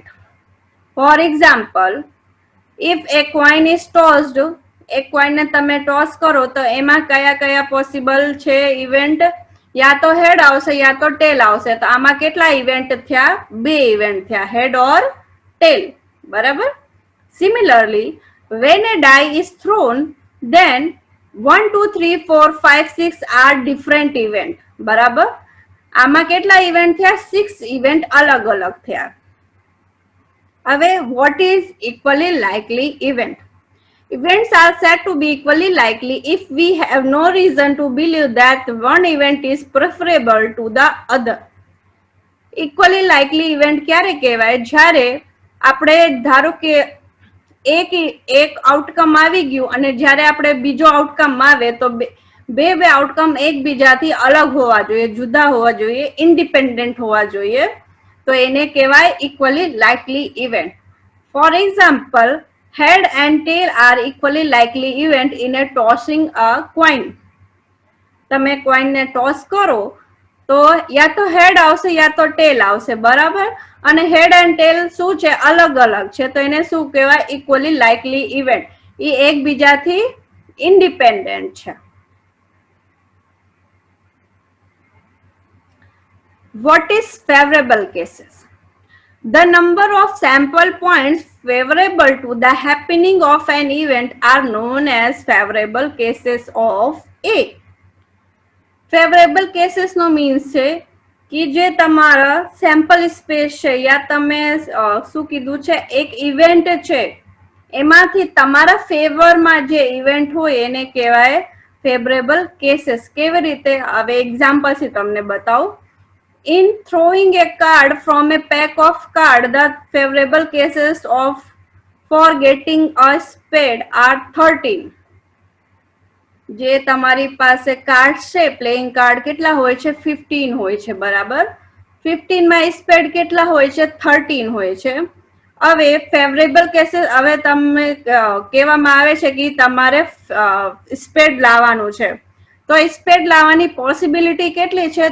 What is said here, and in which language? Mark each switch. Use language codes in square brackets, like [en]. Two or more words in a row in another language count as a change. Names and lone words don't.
[en] For example, if a coin is tossed, [gu] એક કોઈનને તમે ટોસ કરો તો એમાં કયા કયા પોસિબલ છે ઇવેન્ટ? યા તો હેડ આવશે યા તો ટેલ આવશે. તો આમાં કેટલા ઇવેન્ટ થયા? 2 ઇવેન્ટ થયા, [en] head or tail. [gu] બરાબર. સિમિલરલી, [en] when a die is thrown, then 1, 2, 3, 4, 5, 6 are different event. [gu] બરાબર. આમાં કેટલા ઇવેન્ટ થયા? 6 ઇવેન્ટ અલગ અલગ થયા. [en] હવે what is equally likely event? Events are said to be equally likely if we have no reason to believe that one event is preferable to the other. Equally likely event [gu] ક્યારે કહેવાય? જ્યારે આપણે ધારો કે એક આઉટકમ આવી ગયું અને જ્યારે આપણે બીજો આઉટકમ આવે તો બે આઉટકમ એકબીજાથી અલગ હોવા જોઈએ, જુદા હોવા જોઈએ, ઇન્ડિપેન્ડન્ટ હોવા જોઈએ, તો એને કહેવાય [en] equally likely event. For example, head and tail are equally likely event in a tossing a coin. [gu] તમે કોઈનને ટોસ કરો તો યા તો હેડ આવશે યા તો ટેલ આવશે. બરાબર. અને [en] head and tail [gu] શું છે? અલગ અલગ છે, તો એને શું કહેવાય? [en] equally likely event. [gu] એ એકબીજાથી ઇન્ડિપેન્ડન્ટ છે. [en] What is favorable cases? The number of sample points favorable to the happening of an event are known as favorable cases of A. Favorable cases [gu] નો મીન્સ છે કે જે તમારા [en] sample space [gu] છે યા તમે શું કીધું છે એક ઇવેન્ટ છે એમાંથી તમારા ફેવરમાં જે ઇવેન્ટ હોય એને કહેવાય [en] favorable cases. [gu] કેવી રીતે? હવે એક્ઝામ્પલથી તમને બતાવું. [en] In throwing a card from a pack of cards, the favorable cases for getting a spade are 13. [gu] જે તમારી પાસે કાર્ડ છે, [en] playing card [gu] કેટલા હોય છે? 15 હોય છે. બરાબર. 15 માં સ્પેડ કેટલા હોય છે? 13 હોય છે. હવે [en] favorable cases, [gu] હવે તમે કહેવામાં આવે છે કે તમારે સ્પેડ લાવવાનું છે, તો સ્પેડ લાવવાની પોસિબિલિટી કેટલી છે?